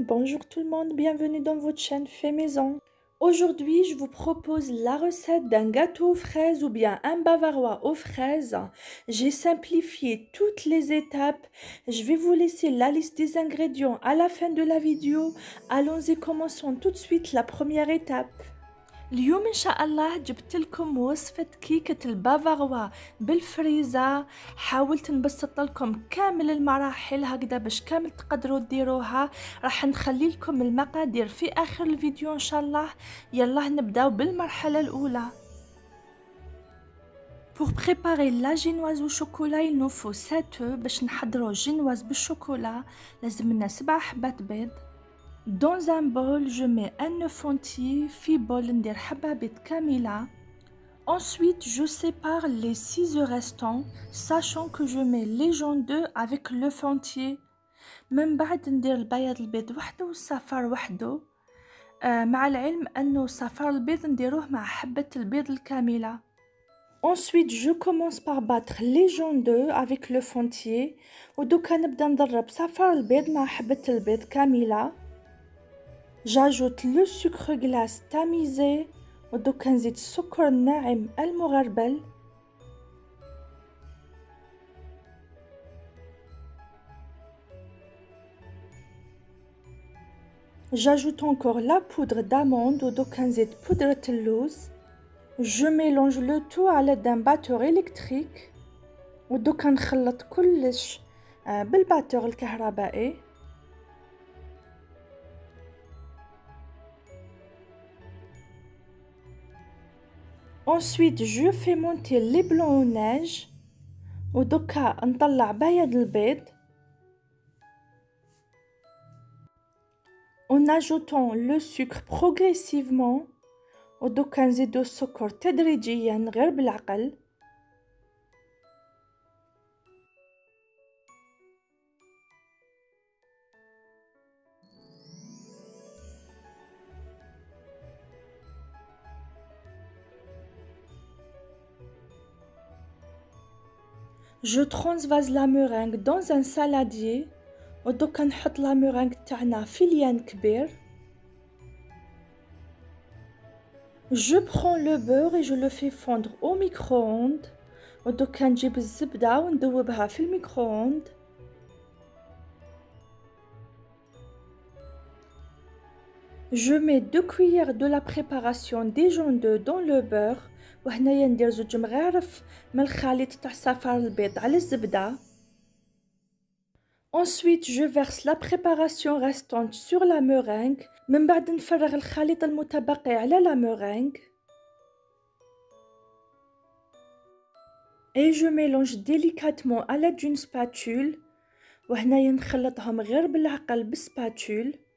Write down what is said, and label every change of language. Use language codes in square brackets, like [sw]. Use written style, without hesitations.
[fr] Bonjour tout le monde, bienvenue dans votre chaîne Fait Maison. Aujourd'hui, je vous propose la recette d'un gâteau aux fraises ou bien un bavarois aux fraises. J'ai simplifié toutes les étapes. Je vais vous laisser la liste des ingrédients à la fin de la vidéo. Allons-y, commençons tout de suite la première étape. [ar] اليوم ان شاء الله جبت لكم وصفة كيكة البافاروا بالفريزة. حاولت نبسط لكم كامل المراحل هكذا باش كامل تقدروا ديروها. راح نخلي لكم المقادير في اخر الفيديو ان شاء الله. يلا نبداو بالمرحلة الاولى. [fr] Pour préparer la génoise au chocolat, il nous faut 7 œufs. [ar] باش نحضروا génoise بالشوكولا لازم لنا 7 حبات بيض. [fr] Dans un bol, je mets un œuf entier, [ar] في bol ندير حبة بيض كاملة. [fr] Ensuite, je sépare les 6 œufs restants, sachant que je mets les jaunes d'œufs avec l'œuf entier. [ar] من بعد ندير البياض البيض وحده والصفار وحده. مع العلم أنه صفار البيض نديروه مع حبة البيض الكاملة. [fr] Ensuite, je commence par battre les jaunes d'œufs avec l'œuf entier. [ar] ودوكا نبدأ نضرب صفار البيض مع حبة البيض كاملة. [fr] J'ajoute le sucre glace tamisé [ar] ودوكا نزيد السكر الناعم المغربل. [fr] J'ajoute encore la poudre d'amande [ar] ودوكا نزيد بودرة اللوز. [fr] Je mélange le tout à l'aide d'un batteur électrique [ar] ودوكا نخلط كلش بالباتور الكهربائي. [fr] Ensuite, je fais monter les blancs au neige. [ar] ودوكا نطلع بياض البيض. [fr] En ajoutant le sucre progressivement. [ar] ودوكا نزيدو السكر تدريجيا غير بالعقل. [fr] Je transvase la meringue dans un saladier [ar] ودوكا نحط لا مeringue تاعنا في ليان كبير. [fr] Je prends le beurre et je le fais fondre au micro-ondes [ar] ودوكا نجيب الزبدة وندوبها في الميكرو-ondes. [fr] Je mets 2 cuillères de la préparation des jaunes d'œufs dans le beurre. [ar] وهنايا ندير 2 مغارف من الخليط تاع صفار البيض على الزبدة. [fr] Ensuite, je verse la préparation restante sur la meringue. [ar] من بعد نفرغ الخليط المتبقي على [fr] la meringue. Et je mélange délicatement à l'aide d'une spatule. [ar] وهنايا نخلطهم غير بالعقل بالسباتول.